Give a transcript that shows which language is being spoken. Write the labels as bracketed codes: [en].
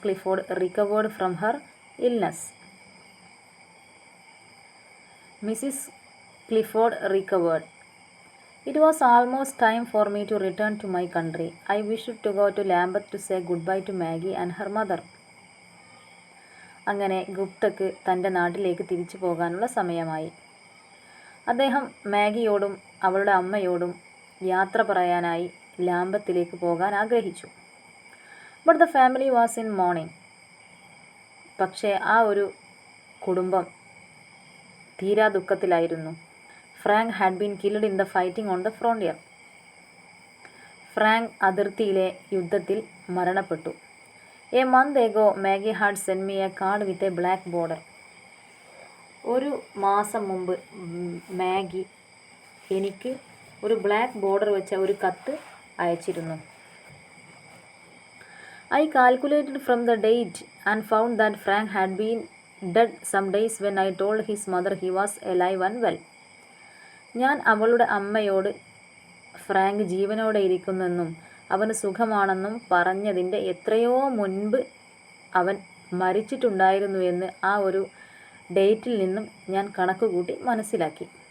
[en] Clifford recovered from her illness. Mrs. Clifford recovered. It was almost time for me to return to my country. I wished to go to Lambeth to say goodbye to Maggie and her mother. [ml] അങ്ങനെ ഗുപ്തക്ക് തൻ്റെ നാട്ടിലേക്ക് തിരിച്ചു പോകാനുള്ള സമയമായി. അദ്ദേഹം മാഗിയോടും അവളുടെ അമ്മയോടും യാത്ര പറയാനായി ലാംബത്തിലേക്ക് പോകാൻ ആഗ്രഹിച്ചു. [en] But the family was in mourning. [ml] പക്ഷേ ആ ഒരു കുടുംബം തീരാ ദുഃഖത്തിലായിരുന്നു. [en] Frank had been killed in the fighting on the frontier. [ml] Frank അതിർത്തിയിലെ യുദ്ധത്തിൽ മരണപ്പെട്ടു. [en] A month ago Maggie had send me a card with a black border. [ml] ഒരു മാസം മുമ്പ് മാഗി എനിക്ക് ഒരു ബ്ലാക്ക് ബോർഡർ വെച്ച ഒരു കത്ത് അയച്ചിരുന്നു. [en] I calculated from the date and found that Frank had been dead some days when I told his mother he was alive and well. [ml] ഞാൻ അവളുടെ അമ്മയോട് ഫ്രാങ്ക് ജീവനോടെ ഇരിക്കുന്നെന്നും അവന് സുഖമാണെന്നും പറഞ്ഞതിൻ്റെ എത്രയോ മുൻപ് അവൻ മരിച്ചിട്ടുണ്ടായിരുന്നുവെന്ന് ആ ഒരു ഡേറ്റിൽ നിന്നും ഞാൻ കണക്കുകൂട്ടി മനസ്സിലാക്കി.